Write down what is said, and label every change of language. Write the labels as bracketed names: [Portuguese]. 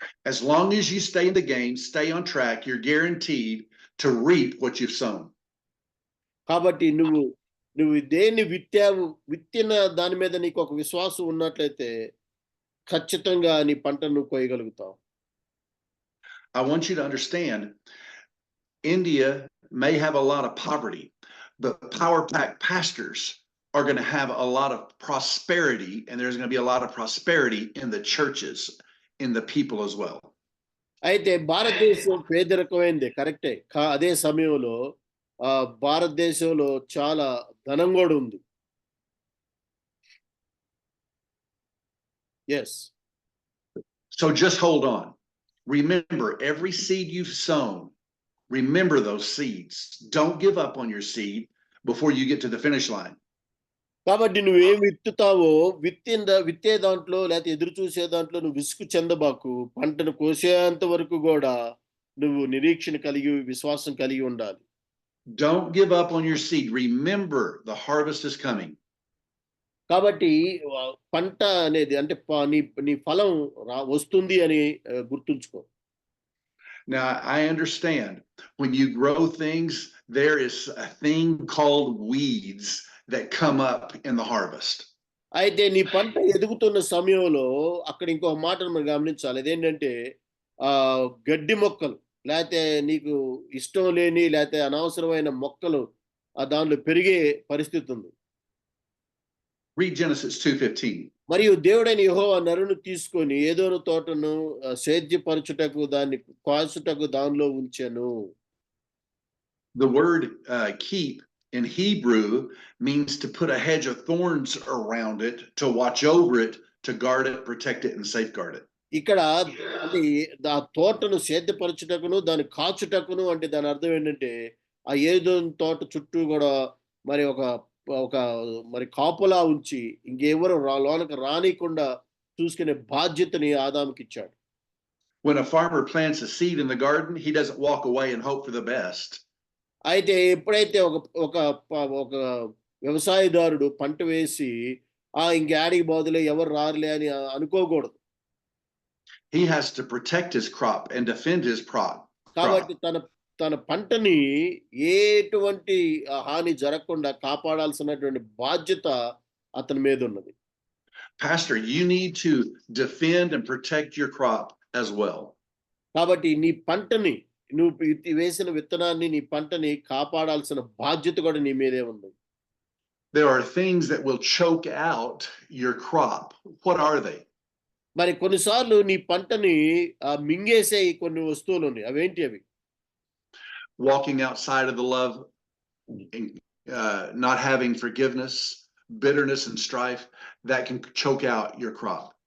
[English] As long as you stay in the game, stay on track, you're guaranteed to reap what you've sown. [Telugu] కాబట్టి నువ్వు దేన్ని విత్తిన దాని మీద నీకు ఒక విశ్వాసం ఉన్నట్లయితే ఖచ్చితంగా నీ పంటను నువ్వు కోయగలుగుతావు. [English] I want you to understand, India may have a lot of poverty, but Power Pack pastors are going to have a lot of prosperity, and there's going to be a lot of prosperity in the churches, in the people as well. [Telugu] అయితే భారతదేశం పేదరికమైంది కరెక్టే. అదే సమయంలో భారతదేశంలో చాలా ధనం కూడా ఉంది. [English] Yes. So just hold on. Remember every seed you've sown. Remember those seeds. Don't give up on your seed, before you get to the finish line. [Telugu] కాబట్టి నువ్వేం విత్తుతావో విత్తే దాంట్లో లేకపోతే ఎదురు చూసే దాంట్లో నువ్వు విసుగు చెందబాకు. పంటను కోసేంత వరకు కూడా నువ్వు నిరీక్షణ కలిగి విశ్వాసం కలిగి ఉండాలి. [English] Don't give up on your seed. Remember, the harvest is coming. [Telugu] కాబట్టి పంట అనేది అంటే నీ ఫలం వస్తుంది అని గుర్తుంచుకో. [English] Now, I understand when you grow things, there is a thing called weeds that come up in the harvest. [Telugu] అయితే నీ పంట ఎదుగుతున్న సమయంలో అక్కడ ఇంకొక మాటను మనం గమనించాలి. అదేంటంటే గడ్డి మొక్కలు లేకపోతే నీకు ఇష్టం లేని లేకపోతే అనవసరమైన మొక్కలు దానిలో పెరిగే పరిస్థితి ఉంది. [English] Read Genesis 2:15. [Telugu] మరియు దేవుడైన యెహోవా నరుని తీసుకొని ఏదోను తోటను సేద్యపరచుటకు దాన్ని కాసుటకు దానిలో ఉంచెను. [English] The word keep in Hebrew means to put a hedge of thorns around it, to watch over it, to guard it, protect it, and safeguard it. [Telugu] ఇక్కడ అంటే ఆ తోటను సేద్యపరచుటకును దాన్ని కాచుటకును అంటే దాని అర్థం ఏంటంటే ఆ ఏదో తోట చుట్టూ కూడా మరి ఒక మరి కాపులా ఉంచి ఇంకెవరు లోనకి రానికుండా చూసుకునే బాధ్యతని ఆదాముకి ఇచ్చాడు. [English] When a farmer plants a seed in the garden, he doesn't walk away and hope for the best. [Telugu] అయితే ఎప్పుడైతే ఒక వ్యవసాయదారుడు పంట వేసి ఇంకేడికి బదులే ఎవరు రారులే అని అనుకోకూడదు. [English] He has to protect his crop and defend his crop. [Telugu] కాబట్టి తన పంటని ఎటువంటి హాని జరగకుండా కాపాడాల్సినటువంటి బాధ్యత అతని మీద ఉన్నది. [English] Pastor, you need to defend and protect your crop as well. [Telugu] కాబట్టి నీ పంటని నువ్వు వేసిన విత్తనాన్ని నీ పంటని కాపాడాల్సిన బాధ్యత కూడా నీ మీదే ఉంది. [English] There are things that will choke out your crop. What are they? [Telugu] మరి కొన్నిసార్లు నీ పంటని మింగేసే కొన్ని వస్తువులు ఉన్నాయి. అవేంటి అవి? [English] Walking outside of the love, not having forgiveness, bitterness and strife, that can choke out your crop.